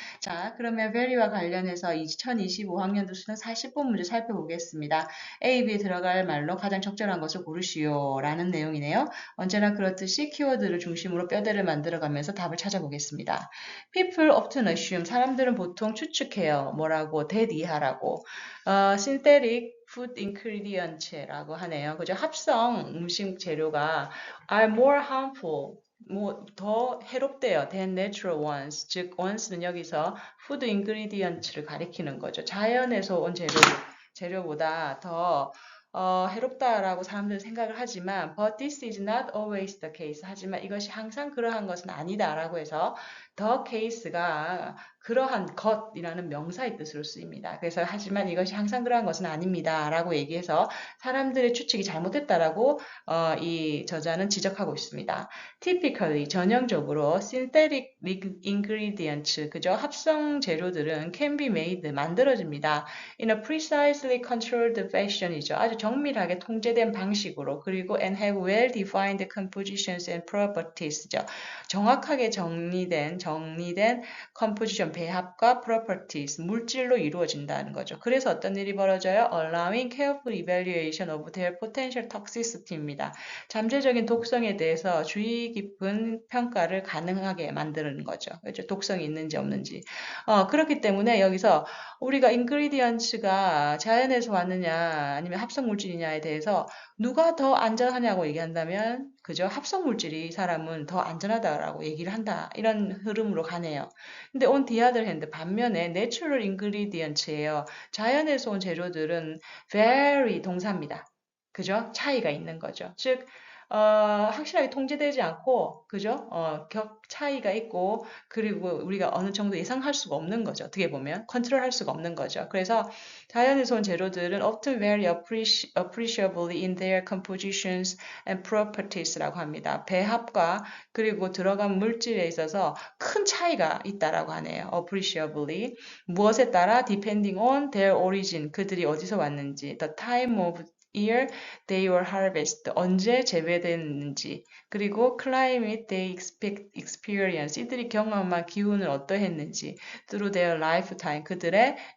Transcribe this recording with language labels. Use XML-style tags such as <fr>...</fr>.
<ko>자, 그러면 very와 관련해서 2025학년도 수능 40번 문제 살펴보겠습니다. A, B에 들어갈 말로 가장 적절한 것을 고르시오 라는 내용이네요. 언제나 그렇듯이 키워드를 중심으로 뼈대를 만들어가면서 답을 찾아보겠습니다.</ko> <en>People often assume,</en> <ko>사람들은 보통 추측해요. 뭐라고? 대이하라고.</ko> <en>synthetic food ingredients라고 하네요.</en> <ko>그죠? 합성 음식 재료가</ko> <en>are more harmful,</en> <ko>뭐 더 해롭대요.</ko> <en>than natural ones.</en> <ko>즉, ones는 여기서 food ingredients를 가리키는 거죠. 자연에서 온 재료보다 더 해롭다라고 사람들은 생각을 하지만</ko> <en>but this is not always the case.</en> <ko>하지만 이것이 항상 그러한 것은 아니다라고 해서 the case가 그러한 것이라는 명사의 뜻으로 쓰입니다. 그래서 하지만 이것이 항상 그러한 것은 아닙니다라고 얘기해서 사람들의 추측이 잘못됐다라고 이 저자는 지적하고 있습니다.</ko> <en>Typically</en> <ko>전형적으로</ko> <en>synthetic ingredients 그죠?</en> <ko>합성 재료들은</ko> <en>can be made</en> <ko>만들어집니다.</ko> <en>In a precisely controlled fashion이죠.</en> <ko>아주 정밀하게 통제된 방식으로 그리고</ko> <en>and have well defined compositions and properties죠.</en> <ko>정확하게 정리된 composition 배합과 properties 물질로 이루어진다는 거죠. 그래서 어떤 일이 벌어져요?</ko> <en>Allowing careful evaluation of their potential toxicity입니다.</en> <ko>잠재적인 독성에 대해서 주의 깊은 평가를 가능하게 만드는 거죠. 그렇죠? 독성이 있는지 없는지. 그렇기 때문에 여기서 우리가 ingredients가 자연에서 왔느냐 아니면 합성 물질이냐에 대해서 누가 더 안전하냐고 얘기한다면 그죠? 합성 물질이 사람은 더 안전하다라고 얘기를 한다. 이런 흐름으로 가네요.</ko> <en>근데 on the other hand</en> <ko>반면에</ko> <en>natural ingredients예요.</en> <ko>자연에서 온 재료들은 very 동사입니다. 그죠? 차이가 있는 거죠. 즉 확실하게 통제되지 않고, 그죠? 격 차이가 있고, 그리고 우리가 어느 정도 예상할 수가 없는 거죠. 어떻게 보면 컨트롤할 수가 없는 거죠. 그래서 자연에서 온 재료들은</ko> <en>often vary appreciably in their compositions and properties라고 합니다.</en> <ko>배합과 그리고 들어간 물질에 있어서 큰 차이가 있다라고 하네요.</ko> <en>appreciably 무엇에 따라 depending on their origin</en> <ko>그들이 어디서 왔는지,</ko> <en>the time of year they were harvested</en> <ko>언제 재배됐는지 그리고</ko> <en>climate they experience</en> <ko>이들이 경험한 기후는 어떠했는지</ko> <en>through their lifetime 그들의</en>